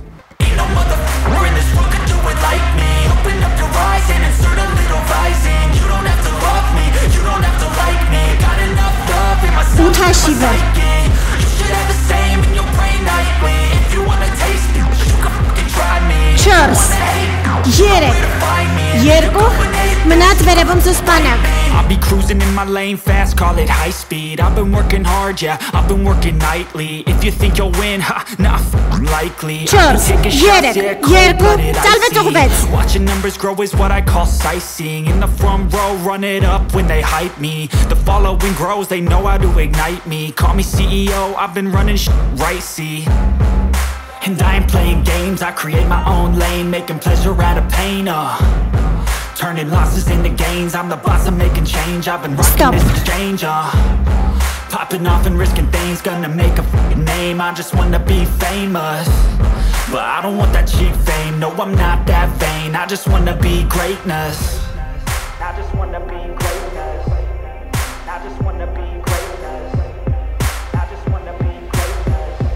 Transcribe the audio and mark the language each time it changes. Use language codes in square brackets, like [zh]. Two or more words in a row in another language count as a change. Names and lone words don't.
[hy] Ութաշիվը։ Չորս, երեք, երկու, մնաց վերևում զսպանակ։ [en] I'll be cruising in my lane fast, call it high speed. I've been working hard, yeah, I've been working nightly. If you think you'll win, ha, not likely. [hy] Չորս, երեք, երկու, ծալվեց ուղվեց։ [en] Watching numbers grow is what I call sightseeing. In the front row, run it up when they hype me. The following grows, they know how to ignite me. Call me CEO, I've been running right, see. And I ain't playing games, I create my own lane, making pleasure out of pain, turning losses into gains, I'm the boss, I'm making change. I've been rocking this exchange, popping off and risking things, gonna make a f***ing name. I just wanna be famous, but I don't want that cheap fame. No, I'm not that vain, I just wanna be greatness. I just wanna be greatness. I just wanna be greatness. I just wanna be greatness.